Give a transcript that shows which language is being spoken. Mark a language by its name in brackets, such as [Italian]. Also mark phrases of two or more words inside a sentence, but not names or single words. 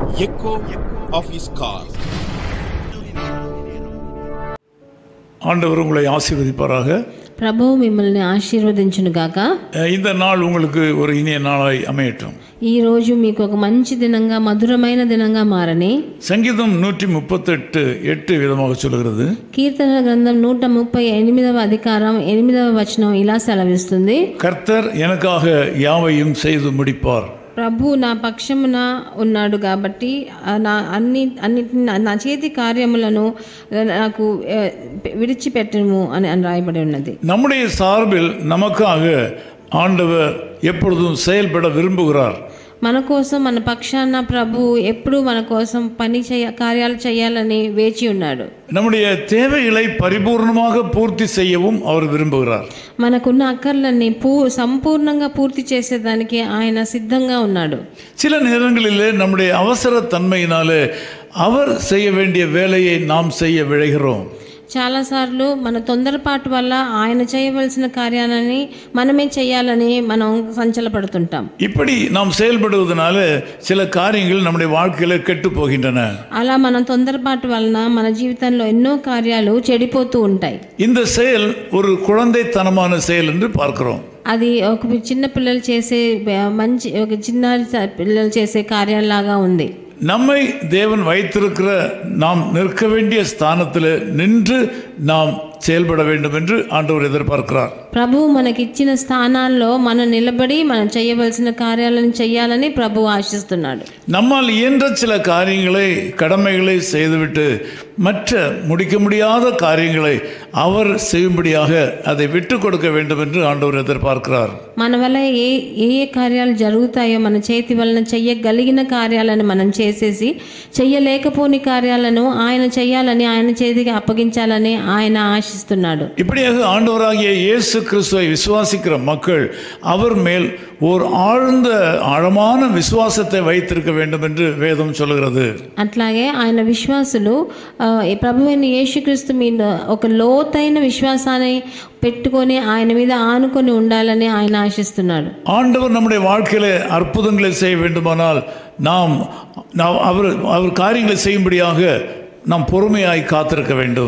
[English] echo of his call. [Tamil] ஆண்டவர் உங்களை ஆசீர்வதிப்பாராக. [Telugu] ప్రభువు మిమ్మల్ని ఆశీర్వదించును గాక. [Tamil] இந்த நாள் உங்களுக்கு ஒரு இனிய நாளாய் அமையட்டும். [Telugu] ఈ రోజు మీకు ఒక మంచి దినంగా మధురమైన దినంగా మారని. [Tamil] சங்கீதம் 138:8 விதமாக சொல்கிறது. [Telugu] కీర్తన గ్రంథం 138వ అధికారం 8వ వచనం ఇలా సెలవిస్తుంది. [Tamil] கர்த்தர் எனக்காக யாவையும் செய்து முடிப்பார். [Telugu] ప్రభు నా పక్షమున ఉన్నాడు కాబట్టి నా చేతి కార్యములను నాకు విడిచిపెట్టము అని రాయబడి ఉన్నది. [Tamil] நம்முடைய சார்பில் நமக்காக ஆண்டவர் எப்பொழுதும் செயல்பட விரும்புகிறார். [Telugu] మన కోసం మన పక్షాన ప్రభు ఎప్పుడు మన కోసం కార్యాలు చేయాలని వేచి ఉన్నాడు. [Tamil] நம்முடைய தேவைகளை பரிபூர்ணமாக பூர்த்தி செய்யவும் அவர் விரும்புகிறார். [Telugu] మనకున్న అక్కర్లన్నీ సంపూర్ణంగా పూర్తి చేసేదానికి ఆయన సిద్ధంగా ఉన్నాడు. [Tamil] சில நேரங்களிலே நம்முடைய அவசர தன்மையினாலே அவர் செய்ய வேண்டிய வேலையை நாம் செய்ய விழைகிறோம். [Telugu] చాలాసార్లు మన తొందరపాటు వల్ల ఆయన చేయవలసిన కార్యాలని మనమే చేయాలని మనం సంచలపడుతుంటాం. [Tamil] இப்படி நாம் செயல்படுவதனால சில காரியங்கள் நம்முடைய வாழ்க்கையில கெட்டு போகின்றன. [Telugu] అలా మనం తొందరపాటు వలన మన జీవితంలో ఎన్నో కార్యాలు చెడిపోతూ ఉంటాయి. [Tamil] இந்த செயல் ஒரு குழந்தைத்தனமான செயல் என்று பார்க்கிறோம். [Telugu] అది ఒక చిన్న పిల్లలు చేసే చిన్న పిల్లలు చేసే కార్యాలలాగా ఉంది. [Tamil] நம்மை தேவன் வைத்திருக்கிற நாம் நிற்க வேண்டிய ஸ்தானத்தில் நின்று நாம் செயல்பட வேண்டும் என்று ஆண்டவர் எதிர்பார்க்கிறார். [Telugu] ప్రభువు మనకిచ్చిన స్థానాల్లో మనం నిలబడి మనం చేయవలసిన కార్యాలను చేయాలని ప్రభువు ఆశిస్తున్నాడు. [Tamil] நம்மால் இயன்ற சில காரியங்களை கடமைகளை செய்துவிட்டு மற்ற முடிக்க முடியாத காரியங்களை அவர் செய்யும்படியாக அதை விட்டு கொடுக்க வேண்டும் என்று ஆண்டவர் எதிர்பார்க்கிறார். [Telugu] మన వల్ల ఏ కార్యాలు జరుగుతాయో మన చేతి వలన చెయ్యగలిగిన కార్యాలను మనం చేసేసి చెయ్యలేకపోని కార్యాలను ఆయన చేయాలని ఆయన చేతికి అప్పగించాలని ఆయన ఆశిస్తున్నాడు. [Tamil] இப்படியாக ஆண்டவராகிய இயேசு கிறிஸ்துவை விசுவாசிக்கிற மக்கள் அவர் மேல் ஒரு ஆழ்ந்த ஆழமான விசுவாசத்தை வைத்திருக்க வேண்டும் என்று வேதம் சொல்கிறது. [Telugu] అట్లాగే ఆయన విశ్వాసులు ప్రభువైన యేసుక్రీస్తు మీద ఒక లోతైన విశ్వాసాన్ని పెట్టుకొని ఆయన మీద ఆనుకొని ఉండాలని ఆయన ఆశిస్తున్నాడు. [Tamil] ஆண்டவர் நம்முடைய வாழ்க்கையில அற்புதங்களை செய்ய வேண்டுமானால் நாம் அவர் காரியங்களை செய்யும்படியாக நாம் பொறுமையாய் காத்திருக்க வேண்டும்.